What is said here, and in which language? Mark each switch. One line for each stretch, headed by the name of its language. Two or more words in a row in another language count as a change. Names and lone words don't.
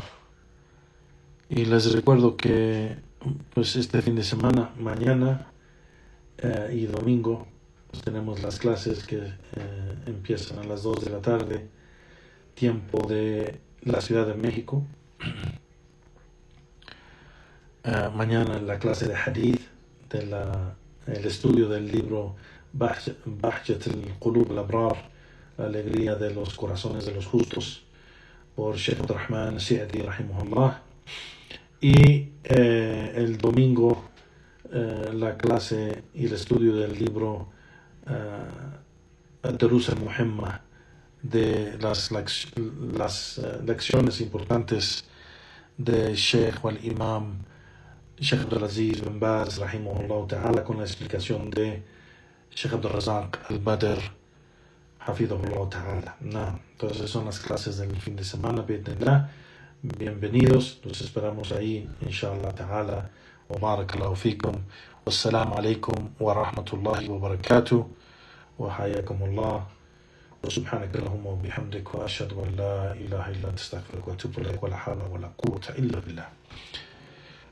Spanish: Y les recuerdo que pues este fin de semana, mañana y domingo, pues tenemos las clases que empiezan a las 2 de la tarde, tiempo de la Ciudad de México. Mañana la clase de Hadith, el estudio del libro Bahjat al-Qulub al-Abrar, la alegría de los corazones de los justos, por Sheikh Abdurrahman Sa'di rahimahullah. Y el domingo la clase y el estudio del libro Ad-Durus al-Muhimma, de las lecciones importantes de Sheikh wal Imam Sheikh Abdulaziz bin Baz
Arabic: رحمه الله تعالى,
Spanish: con la explicación de Sheikh Abdul Razak al-Badr
Arabic: حفظه الله تعالى.
Spanish: Entonces son las clases del fin de semana, bi'idhnillah. bienvenidos, los esperamos ahí,
Arabic: إن شاء الله تعالى. وبارك الله فيكم. والسلام عليكم ورحمة الله وبركاته. وحياكم الله. وسبحانك اللهم وبحمدك وأشهد أن لا إله إلا أنت أستغفرك وأتوب إليك ولا حول ولا قوة إلا بالله.